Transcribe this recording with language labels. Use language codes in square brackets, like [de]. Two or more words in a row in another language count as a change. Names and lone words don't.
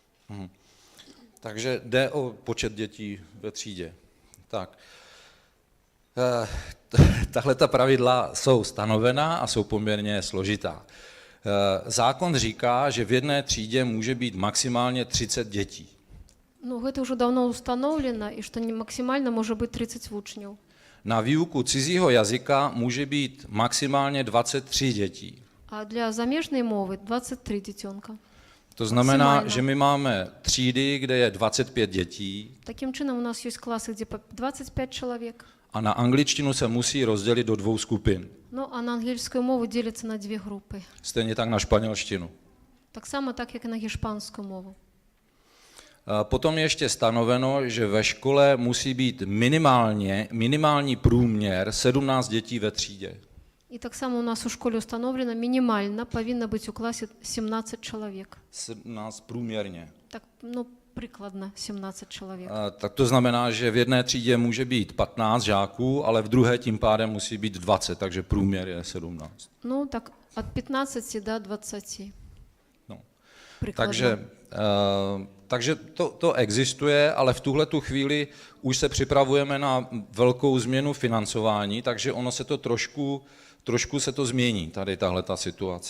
[cs] Takže jde o počet dětí ve třídě. Tak. Tahle ta pravidla jsou stanovená a jsou poměrně složitá. Zákon říká, že v jedné třídě může být maximálně 30 dětí. [be] Ну, гэта ўжо даўно ўстаноўлена, і што максімальна можа быць 30 вучняў. [cs] Na výuku cizího jazyka může být maximálně 23 dětí. [be] А для замежнай мовы 23 дзіцёнка. [cs] To znamená, Maximálně. že my máme třídy, kde je 25 dětí [be] Такім чынам у нас ёсць класы, дзе па 25 чалавек. [cs] a na angličtinu se musí rozdělit do 2 skupin. [be] Ну, а на ангельскую мову дзеляцца на 2 групы. [cs] Stejně tak na španělštinu. [be] Таксама так, як і на гішпанскую мову. [cs] Potom je ještě stanoveno, že ve škole musí být minimální průměr 17 dětí ve třídě. [be] І таксама у нас у школе установлена мінімальна павінна быць у класе 17 чалавек. [cs] 17 průměrně. [be] Так, ну, прыкладна 17 чалавек. [cs] Tak to znamená, že v jedné třídě může být 15 žáků, ale v druhé tím pádem musí být 20, takže průměr je 17. [be] Ну, так, ад 15 до 20. [cs] No. [be] Прыкладна. [cs] Takže to existuje, ale v tuhletu chvíli už se připravujeme na velkou změnu financování, takže ono se to trošku se to změní, tady tahle ta situace.